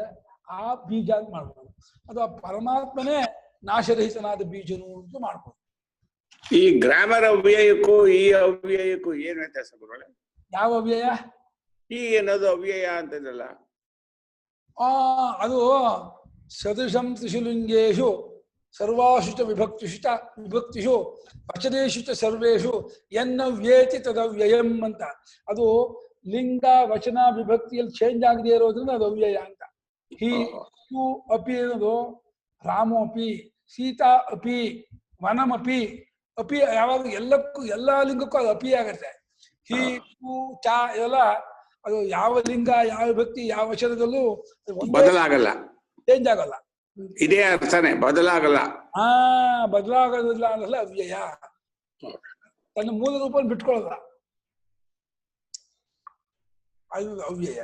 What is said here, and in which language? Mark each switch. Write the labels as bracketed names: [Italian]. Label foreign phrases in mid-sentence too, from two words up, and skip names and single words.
[Kannada] ಆ ಬೀಜ ಅಂತ ಮಾಡ್ಬೋದು. ಅಥವಾ ಪರಮಾತ್ಮನೇ ನಾಶರಹಿತನಾದ ಬೀಜನು ಅಂತ ಮಾಡ್ಬೋದು. ಈ ಗ್ರಾಮರ್ ಅವ್ಯಯಕ್ಕೂ ಈ ಅವ್ಯಯಕ್ಕೂ ಏನ್ ವ್ಯತ್ಯಾಸ ಗುರುಗಳೇ? ಯಾವ ಅವ್ಯಯ? ಈ ಏನದು ಅವ್ಯಯ ಅಂತದಲ್ಲ. [Sanskrit] ಅದು ಸದೃಶಂ ತ್ರಿಶುಲಿಂಗೇಶು ಸರ್ವಾಶು ಚ ವಿಭಕ್ತಿಷು ವಚನೇಶು ಚ ಸರ್ವೇಷು ಎನ್ನವ್ಯೇತಿ ತದವ್ಯಯಂ ಅಂತ. [Kannada] ಅದು ಲಿಂಗ ವಚನ ವಿಭಕ್ತಿಯಲ್ಲಿ ಚೇಂಜ್ ಆಗದೆ ಇರೋದ್ರಿಂದ ಅದು ಅವ್ಯಯ ಅಂತ. ಹಿ ಯು ಅಪಿ ಅನ್ನೋದು [Sanskrit] ರಾಮೋ ಅಪಿ, ಸೀತಾ ಅಪಿ, ವನಮಪಿ. [Kannada] ಅಪಿ ಯಾವಾಗ ಎಲ್ಲಕ್ಕೂ ಎಲ್ಲ ಲಿಂಗಕ್ಕೂ ಅದು ಅಪಿ ಆಗತ್ತೆ. ಹಿ ಪು ಚ ಇದೆಲ್ಲ ಅದು ಯಾವ ಲಿಂಗ ಯಾವ ವಿಭಕ್ತಿ ಯಾವ ವಚನದಲ್ಲೂ ಬದಲಾಗಲ್ಲ, ಚೇಂಜ್ ಆಗಲ್ಲ. ಇದೇ ಅರ್ಥನೇ, ಬದಲಾಗಲ್ಲ. ಬದಲಾಗೋದಿಲ್ಲ ಅನ್ನಲ್ಲ ಅವ್ಯಯ. ತನ್ನ ಮೂಲ ರೂಪವನ್ನು ಬಿಟ್ಕೊಳ್ಳಲ್ಲ, ಅದು ಅವ್ಯಯ.